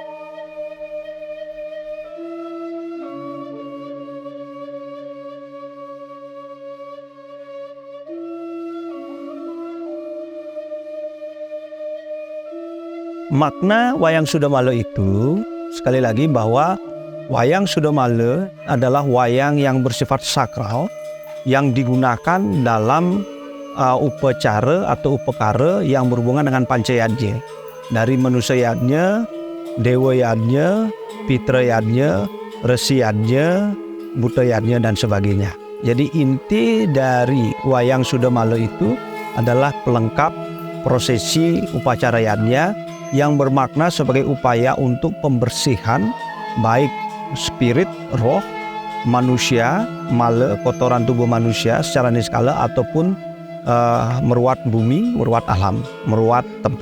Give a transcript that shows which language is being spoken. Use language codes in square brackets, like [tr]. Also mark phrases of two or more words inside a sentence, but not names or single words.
[id] Makna wayang sudamala itu, sekali lagi, bahwa wayang sudamala adalah wayang yang bersifat sakral yang digunakan dalam upacara atau upakara yang berhubungan dengan pancayadnya, dari manusia yadnya, dewa yadnya, pitra yadnya, resi yadnya, buta yadnya, dan sebagainya. Jadi inti dari wayang sudamala itu adalah pelengkap prosesi upacara yadnya yang bermakna sebagai upaya untuk pembersihan baik spirit, roh, manusia, mala, kotoran tubuh manusia secara niskala, ataupun meruat bumi, meruat alam, meruat tempat.